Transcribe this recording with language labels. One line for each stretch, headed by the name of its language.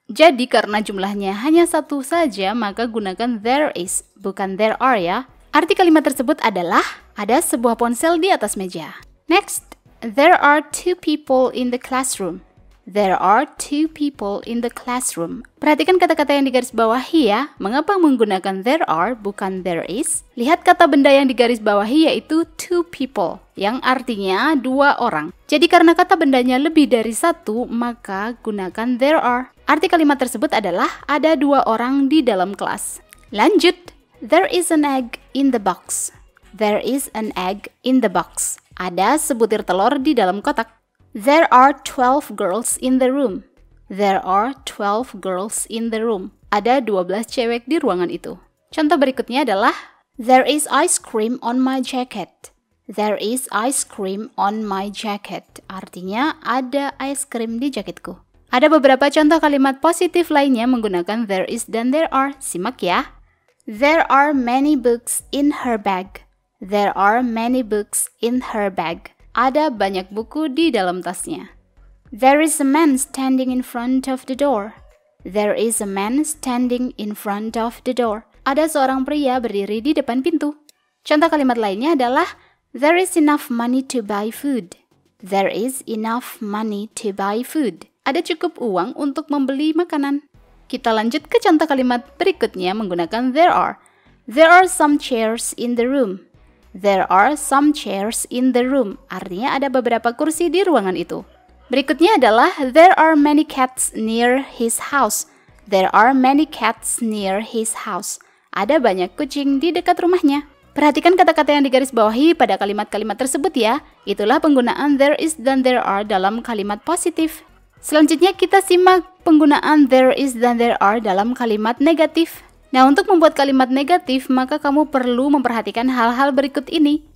Indonesian: Jadi karena jumlahnya hanya satu saja, maka gunakan there is, bukan there are ya. Arti kalimat tersebut adalah ada sebuah ponsel di atas meja.
English: Next, there are two people in the classroom. There are two people in the classroom.
Indonesian: Perhatikan kata-kata yang digaris bawahi ya. Mengapa menggunakan there are bukan there is? Lihat kata benda yang digaris bawahi yaitu two people, yang artinya dua orang. Jadi karena kata bendanya lebih dari satu, maka gunakan there are. Arti kalimat tersebut adalah ada dua orang di dalam kelas. Lanjut.
English: There is an egg in the box. There is an egg in the box.
Indonesian: Ada sebutir telur di dalam kotak.
English: There are 12 girls in the room. There are 12 girls in the room.
Indonesian: Ada 12 cewek di ruangan itu. Contoh berikutnya adalah
English: there is ice cream on my jacket. There is ice cream on my jacket.
Indonesian: Artinya ada ice cream di jaketku. Ada beberapa contoh kalimat positif lainnya menggunakan there is dan there are. Simak ya.
English: There are many books in her bag. There are many books in her bag.
Indonesian: Ada banyak buku di dalam tasnya.
English: There is a man standing in front of the door. There is a man standing in front of the door.
Indonesian: Ada seorang pria berdiri di depan pintu. Contoh kalimat lainnya adalah
English: there is enough money to buy food. There is enough money to buy food.
Indonesian: Ada cukup uang untuk membeli makanan. Kita lanjut ke contoh kalimat berikutnya menggunakan there are.
English: There are some chairs in the room. There are some chairs in the room.
Indonesian: Artinya ada beberapa kursi di ruangan itu. Berikutnya adalah
English: there are many cats near his house. There are many cats near his house.
Indonesian: Ada banyak kucing di dekat rumahnya. Perhatikan kata-kata yang digaris bawahi pada kalimat-kalimat tersebut ya. Itulah penggunaan there is dan there are dalam kalimat positif. Selanjutnya kita simak penggunaan there is dan there are dalam kalimat negatif. Nah, untuk membuat kalimat negatif, maka kamu perlu memperhatikan hal-hal berikut ini.